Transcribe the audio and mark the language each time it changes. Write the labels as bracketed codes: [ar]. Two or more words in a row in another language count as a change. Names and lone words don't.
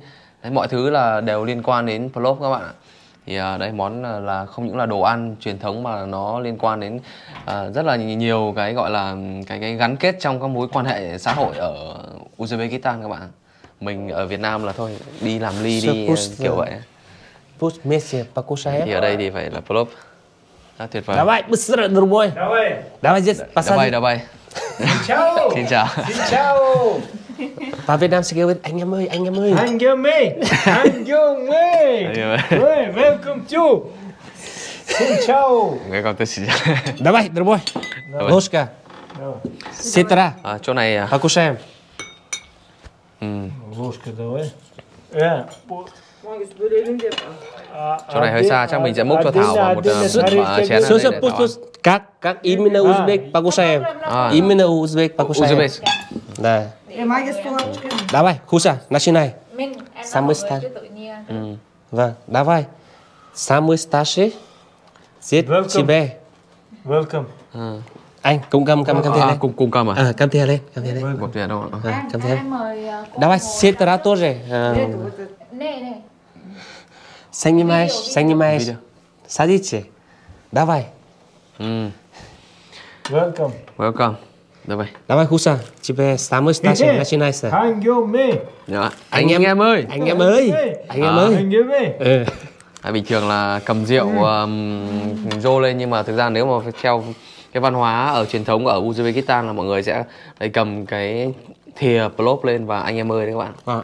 [vi] Đấy, mọi thứ là đều liên quan đến plov các bạn ạ. Thì đây món là không những là đồ ăn truyền thống mà nó liên quan đến rất là nhiều cái gọi là cái gắn kết trong các mối quan hệ xã hội ở Uzbekistan các bạn. Mình ở Việt Nam là thôi đi làm ly đi kiểu vậy. Thì ở đây thì phải là plov. Rất tuyệt vời. [ru] Давай, быстро, другой. Давай здесь посади. Давай. [it] Ciao. [vi] Xin chào. Xin chào. Và Việt Nam sẽ kêu anh em ơi, anh em ơi. Anh em ơi. Anh em ơi. [en] Welcome to. [vi] Xin chào. [en] Welcome to [vi] xin chào. [ru] Давай, другой. Ложка. Сестра. [vi] Chỗ này [ru] Покушаем. Ложка давай. [vi] Chỗ này hơi xa, chắc mình sẽ múc cho Thảo vào một chén này. [ru] Как именно узбек покушаем? Именно узбек покушаем. Да. Давай, Хуса, начинай. Самый старший. Vâng, давай. Самый старший. Giết тебе. [en] Welcome. [vi] Anh cùng cầm thìa lên. Cùng cầm à? Cầm thìa lên, cầm thìa lên. Cầm thìa đâu ạ? Cầm thìa. [ru] Давай, сестра тоже. Снимаешь. Садитесь. Давай. [en] Welcome. [ru] Давай, Хуса, тебе самый старший начинается. [vi] Anh em ơi. Anh em ơi. Anh em ơi. Anh em ơi. Anh em ơi. Bình thường là cầm rượu rô lên, nhưng mà thực ra nếu mà theo cái văn hóa ở truyền thống ở Uzbekistan là mọi người sẽ cầm cái thìa plov lên và anh em ơi đấy các bạn.